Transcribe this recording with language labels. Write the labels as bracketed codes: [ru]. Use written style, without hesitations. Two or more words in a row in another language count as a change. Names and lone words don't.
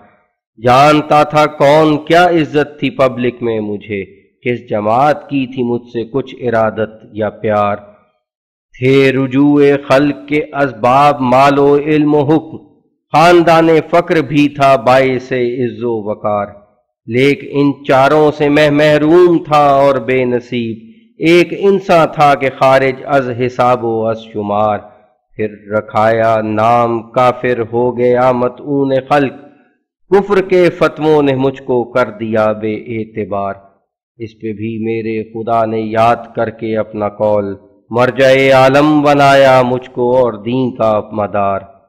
[ur] جانتا تھا کون کیا عزت تھی پبلک میں مجھے، کس جماعت کی تھی مجھ سے کچھ ارادت یا پیار، تھے رجوع خلق کے اسباب مال و علم و حکم، خاندان فقر بھی تھا باعث عز و وقار، لیک ان چاروں سے میں محروم تھا اور بے نصیب، ایک انسان تھا کہ خارج از حساب و از شمار، پھر رکھایا نام کافر ہو گیا مطعون خلق، کفر کے فتووں نے مجھ کو کر دیا بے اعتبار، اس پہ بھی میرے خدا نے یاد کر کے اپنا قول، مرجع عالم بنایا مجھ کو اور دین کا مدار،